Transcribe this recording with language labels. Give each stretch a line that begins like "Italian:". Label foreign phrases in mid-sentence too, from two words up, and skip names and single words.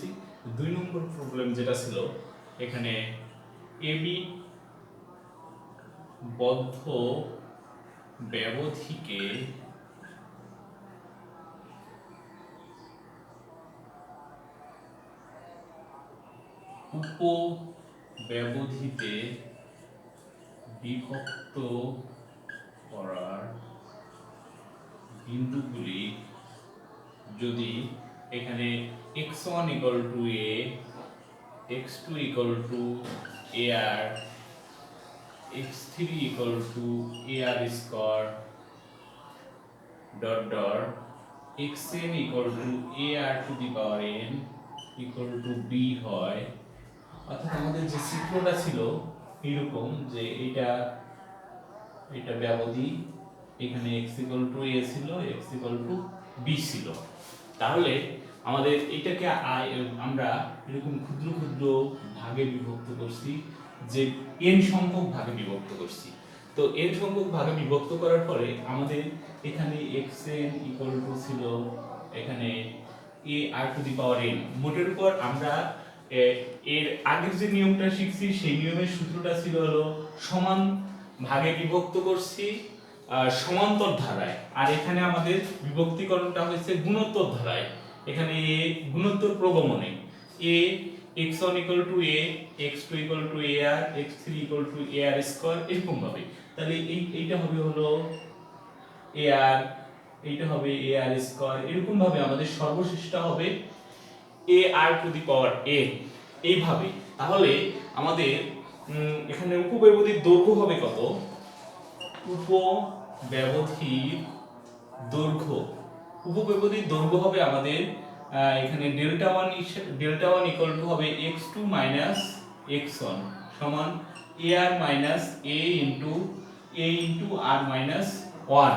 Bangla: 2 নম্বর প্রবলেম যেটা ছিল, এখানে এবি বদ্ধ ব্যবধিকে উপব্যবধিতে বিভক্ত করার বিন্দুগুলি যদি এখানে x1 = a, x2 = ar, x3 =
English: ar square dot dot xn = ar to the power n = b
Bangla: হয়, অর্থাৎ আমাদের যে চিত্রটা ছিল এরকম যে এটা ব্যবধি, এখানে x = a ছিল, x = b ছিল। তাহলে আমাদের এটাকে আমরা এরকম ক্ষুদ্র ক্ষুদ্র ভাগে বিভক্ত করছি, যে n সংখ্যক ভাগে বিভক্ত করছি। তো n সংখ্যক ভাগে বিভক্ত করার পরে আমাদের এখানে xn = ছিল এখানে
English: ar to the power n।
Bangla: মোটের উপর আমরা এর আগের যে নিয়মটা শিখছি সেই নিয়মের সূত্রটা ছিল হলো সমান ভাগে বিভক্ত করছি সমান্তর ধারায়, আর এখানে আমাদের বিভক্তিকরণটা হয়েছে গুণোত্তর ধারায়। এখানে a গুণোত্তর প্রগমনে a x1 = a, x2 = ar, x3 =
English: ar square,
Bangla: এরকম ভাবে। তাহলে এইটা হবে হলো ar, এইটা হবে
English: ar square,
Bangla: এরকম ভাবে আমাদের সর্বশেষটা হবে
English: ar to the power n,
Bangla: এইভাবে। তাহলে আমাদের এখানে উপব্যবধির দৈর্ঘ্য হবে কত? উপব্যবধির দৈর্ঘ্য হবে আমাদের এখানে ডেল্টা 1 = হবে x2 - x1 সমান ar -
English: a into r
Bangla: - 1।